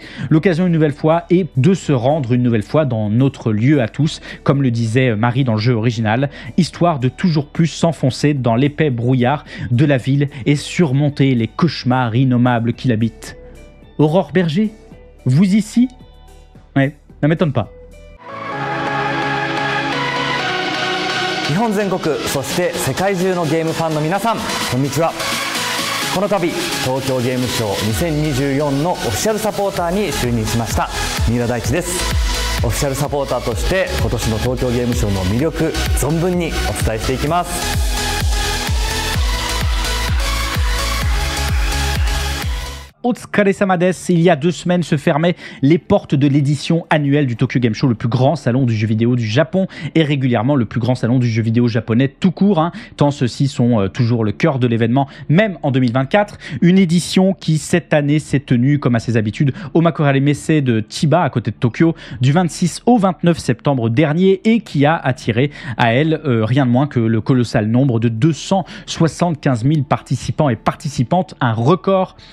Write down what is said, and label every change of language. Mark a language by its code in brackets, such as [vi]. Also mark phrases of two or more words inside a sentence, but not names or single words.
[fr] L'occasion une nouvelle fois est de se rendre une nouvelle fois dans notre lieu à tous, comme le disait Marie dans le jeu original, histoire de toujours plus s'enfoncer dans l'épais brouillard de la ville et surmonter les cauchemars innommables qui l'habitent. Aurore Berger, vous ici? Ouais, ça m'étonne pas. [ja] 日本全国そして世界中のゲームファンの皆さんこんにちは。この度東京ゲームショウ2024のオフィシャルサポーターに就任しました三浦大知です。オフィシャルサポーターとして今年の東京ゲームショウの魅力存分にお伝えしていきます。お疲れ様です. [fr] Il y a 2 semaines se fermaient les portes de l'édition annuelle du Tokyo Game Show, le plus grand salon du jeu vidéo du Japon et régulièrement le plus grand salon du jeu vidéo japonais tout court, tant ceux-ci sont toujours le cœur de l'événement, même en 2024. Une édition qui, cette année, s'est tenue, comme à ses habitudes, au Makurare Messe de Chiba, à côté de Tokyo, du 26 au 29 septembre dernier et qui a attiré à elle rien de moins que le colossal nombre de 275 000 participants et participantes, un record.